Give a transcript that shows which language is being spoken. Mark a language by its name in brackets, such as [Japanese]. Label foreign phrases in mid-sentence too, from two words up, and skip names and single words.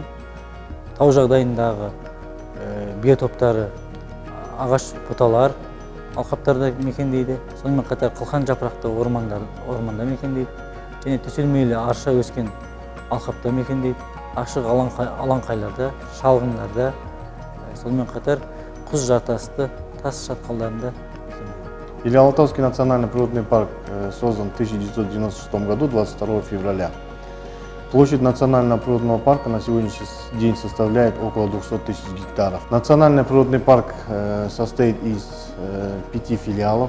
[Kazakh] Тау жағдайындағы биотоптары ағаш бұталар, алқаптарда мекендейді. Сонымен қатар қылқан жапырақты орманда мекендейді. Және төселмелі арша өскен алқапта мекендейді. Ашық алаңқайларда, шалғындарда, сонымен қатар құз жартасты тас шатқалдарында мекендейді. [Russian] Или-Алтайский национальный природный парк создан в 1996 году, 22 февраля. Площадь национального природного парка на сегодняшний день составляет около 200 тысяч гектаров. Национальный природный парк состоит из 5 филиалов.